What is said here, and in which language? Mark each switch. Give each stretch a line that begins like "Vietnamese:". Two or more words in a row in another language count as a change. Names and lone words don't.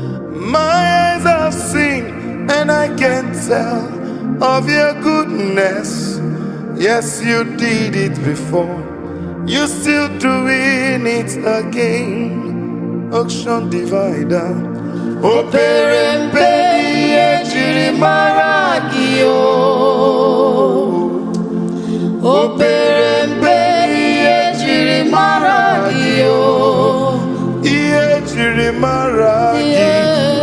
English: My eyes have seen And I can tell of your goodness. Yes, you did it before. You're still doing it again. Ocean divider.
Igbo: O pere mpe ihe jiri mara gị o. O pere mpe ihe jiri mara gị o. Ihe Jiri mara gị Yeah.